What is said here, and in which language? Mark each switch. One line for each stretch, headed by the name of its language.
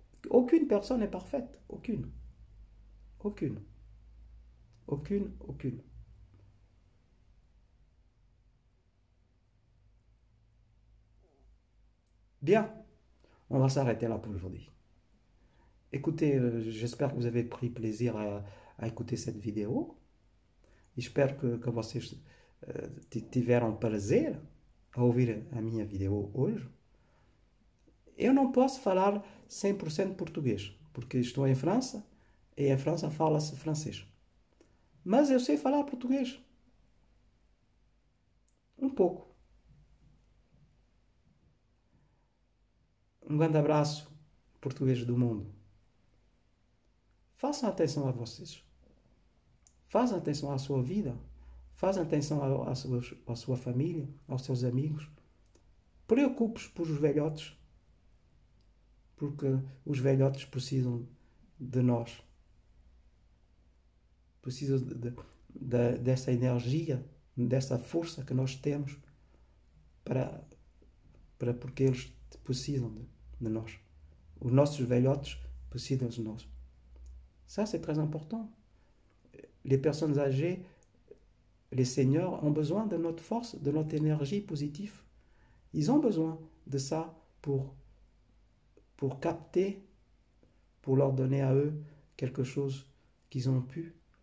French: Aucune personne n'est parfaite, aucune. Aucune. Aucune, aucune. Bien, on va s'arrêter là pour aujourd'hui. Écoutez, j'espère que vous avez pris plaisir à écouter cette vidéo.
Portuguese: Espero que vocês tiveram prazer a ouvir a minha video hoje. Eu não posso falar 100% português, porque estou em França e em França fala-se francês. Mas eu sei falar português. Um pouco. Um grande abraço, português do mundo. Façam atenção a vocês. Façam atenção à sua vida. Façam atenção à sua família, aos seus amigos. Preocupe-se por os velhotes, porque os velhotes precisam de nós. Precisam dessa energia, dessa força que nós temos porque eles precisam de nós. Os nossos velhotes precisam de nós.
French: Ça, c'est très important. Les personnes âgées, les seniors ont besoin de notre force, de notre énergie positive. Ils ont besoin de ça pour capter, pour leur donner à eux quelque chose qu'ils ont pu.